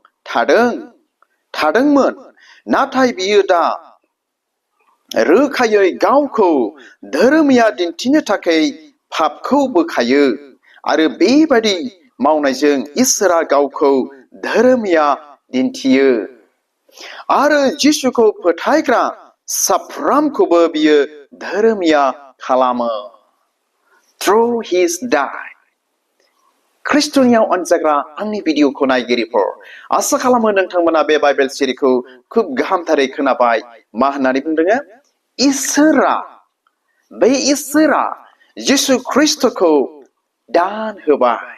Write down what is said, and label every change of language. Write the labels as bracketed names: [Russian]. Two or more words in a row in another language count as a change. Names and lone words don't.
[Bodo] थादोंमोन, नाथाय बियो दा रोखायै गावखौ धोरोमिया दिन्थिनो थाखाय पापखौ बोखायो आरो बेबादि मावनायजों इसोरा गावखौ धोरोमिया दिन्थियो आरो जिसुखौ फोथायग्रा साफ्रोमखौबो बियो धोरोमिया खालामो। [English] Through his death. [Bodo] ख्रिस्टनियाव अनजाग्रा आंनि भिडिअखौ नायगिरिफोर, आसा खालामो नोंथांमोना बे बाइबेल सिरिखौ खुब गाहामथारै खोनाबाय। मा होननानै बुंदों? इसोरा, बे इसोरा जिसु ख्रिस्टखौ दान होबाय।